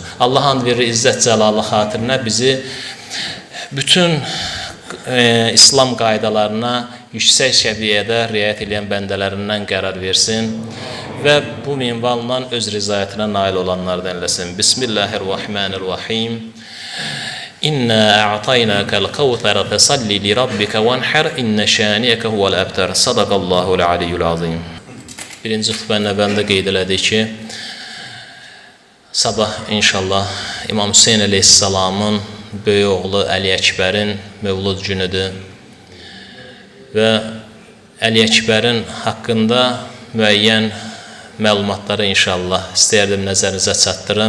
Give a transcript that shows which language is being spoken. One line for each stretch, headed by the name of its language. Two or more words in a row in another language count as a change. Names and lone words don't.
Azerbaijani: Allah and verir, İzzət Cəlalı xatirinə bizi bütün İslam qaydalarına yüksək səviyyədə riayət edən bəndələrindən qərar versin və bu minvalla öz rizayətinə nail olanlardan eləsin. Bismillahirrahmanirrahim.
Arabic: إنا أعطيناك الكوثر فصل لربك وانحر إن شانئك هو الأبتر. صدق الله العلي العظيم.
Azerbaijani: Birinci xutbənin əvvəlində qeyd elədik ki, sabah inşallah İmam Hüseyin əleyhissalamın böyük oğlu Əli Əkbərin mövlud günüdür və Əli Əkbərin haqqında müəyyən məlumatları inşallah istəyərdim nəzərinizə çatdırım.